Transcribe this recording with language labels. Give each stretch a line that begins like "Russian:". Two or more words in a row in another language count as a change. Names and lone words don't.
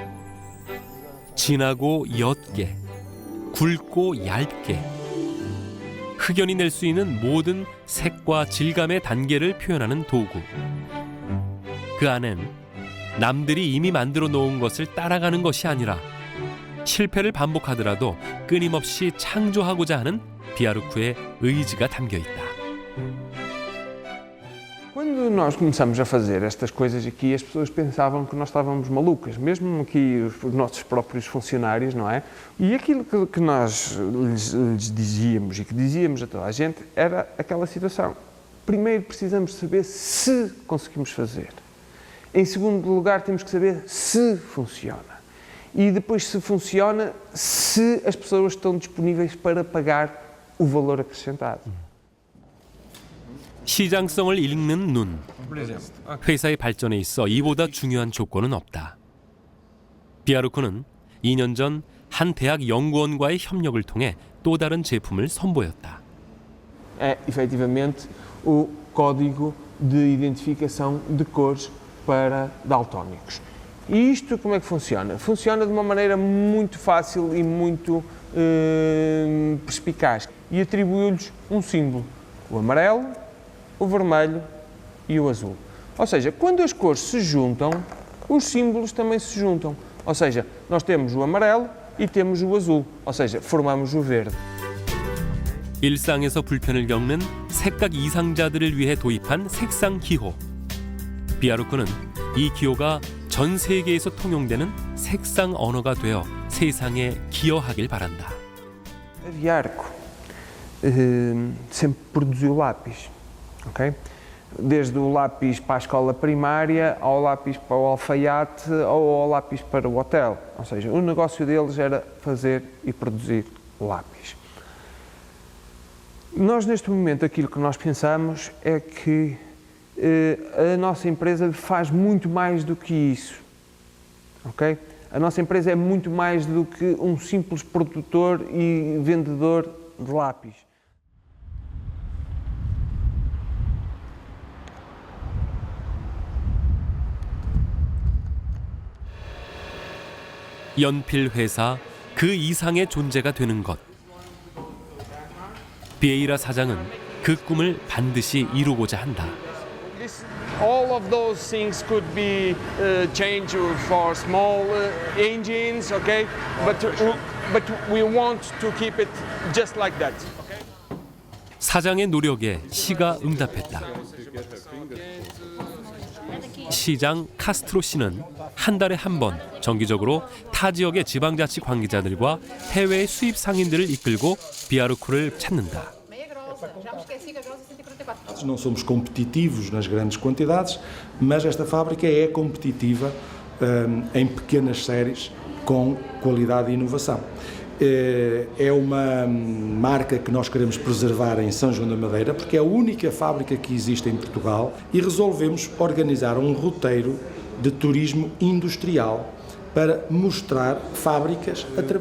Korean: 진하고 옅게, 굵고 얇게 흑연이 낼 수 있는 모든 색과 질감의 단계를 표현하는 도구. 그 안엔 남들이 이미 만들어 놓은 것을 따라가는 것이 아니라 실패를 반복하더라도 끊임없이 창조하고자 하는 비아르쿠의 의지가 담겨 있다.
Portuguese: Quando nós começamos a fazer estas coisas aqui, as pessoas pensavam que nós estávamos malucas, mesmo aqui os nossos próprios funcionários, não é? E aquilo que nós lhes dizíamos e que dizíamos a toda a gente era aquela situação. Primeiro precisamos saber se conseguimos fazer. Em segundo lugar, temos que saber se funciona. E depois, se funciona, se as pessoas estão disponíveis para pagar o valor acrescentado.
Korean: 시장성을 읽는 눈. 회사의 발전에 있어 이보다 중요한 조건은 없다. 비아르쿠는 2년 전 한 대학 연구원과의 협력을 통해 또 다른 제품을 선보였다.
Portuguese: É, efetivamente, o código de identificação de cores para daltónicos. E isto como é que funciona? Funciona de uma maneira muito fácil e muito perspicaz. E atribuiu-lhes um símbolo, o amarelo, o vermelho e o azul. Ou seja, quando as cores se juntam, os símbolos também se juntam. Ou seja, nós temos o amarelo e temos o azul. Ou seja, formamos o verde.
Korean: 일상에서 불편을 겪는 색각 이상자들을 위해 도입한 색상 기호. 비아르쿠는 이 기호가 전 세계에서 통용되는 색상 언어가 되어 세상에 기여하길 바란다.
Portuguese: A Viarco sempre produziu lápis, ok? Desde o lápis para a escola primária, ao lápis para o alfaiate ou ao lápis para o hotel. Ou seja, o negócio deles era fazer e produzir lápis. Nós, neste momento, aquilo que nós pensamos é que a nossa empresa faz muito mais do que isso, ok? A nossa empresa é muito mais do que um simples produtor e vendedor de lápis.
Korean: 연필 회사 그 이상의 존재가 되는 것. 비에이라 사장은 그 꿈을 반드시 이루고자 한다.
English: All of those things could be changed for small engines, okay? But we want to keep it just like that.
Korean: 사장의 노력에 시가 응답했다. 시장 카스트로 씨는 한 달에 한 번 정기적으로 타 지역의 지방자치 관계자들과 해외 수입 상인들을 이끌고 비아르코를 찾는다.
Portuguese: Não somos competitivos nas grandes quantidades, mas esta fábrica é competitiva em pequenas séries com qualidade e inovação. É uma marca que nós queremos preservar em São João da Madeira, porque é a única fábrica que existe em Portugal, e resolvemos organizar um roteiro de turismo industrial para mostrar fábricas a trabalhar.